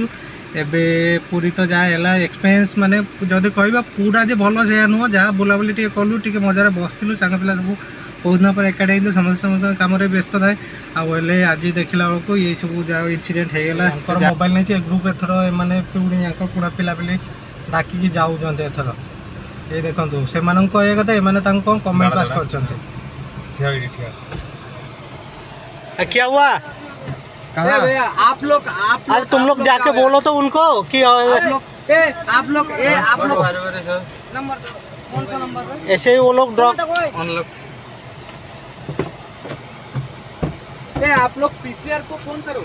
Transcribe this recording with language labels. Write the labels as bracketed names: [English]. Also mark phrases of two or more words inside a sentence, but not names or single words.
[Odia] ଏବେ ପୁରୀ ତ ଯାହା ହେଲା ଏକ୍ସପିରିଏନ୍ସ, ମାନେ ଯଦି କହିବା ପୁରା ଯେ ଭଲ ସେୟା ନୁହଁ, ଯାହା ବୁଲାବୁଲି ଟିକେ କଲୁ, ଟିକେ ମଜାରେ ବସିଥିଲୁ, ସାଙ୍ଗ ପିଲା ସବୁ ବହୁତ ଦିନ ପରେ ଏକାଠି ହେଇଥିଲୁ, ସମସ୍ତଙ୍କ କାମରେ ବ୍ୟସ୍ତ ଥାଏ। ଆଉ ହେଲେ ଆଜି ଦେଖିଲା ବେଳକୁ ଏଇସବୁ ଯାହା ଇନସିଡେଣ୍ଟ ହେଇଗଲା। ମୋବାଇଲ ନେଇଛି ଏ ଗ୍ରୁପ୍ ଏଥର ଏମାନେ ପୁଣି ୟାଙ୍କ ପୁଣା ପିଲାପିଲି ଡାକିକି ଯାଉଛନ୍ତି ଏଥର। ଏଇ ଦେଖନ୍ତୁ ସେମାନଙ୍କୁ କହିବା କଥା, ଏମାନେ ତାଙ୍କୁ କ'ଣ [English] comment pass [Odia] କରିଛନ୍ତି। [Hindi] क्या हुआ? आप लोग अरे तुम लोग जाके बोलो तो उनको कि आप लोग नंबर दो, कौन सा नंबर है? ऐसे ही वो लोग ड्रॉप। आप लोग PCR को फोन करो।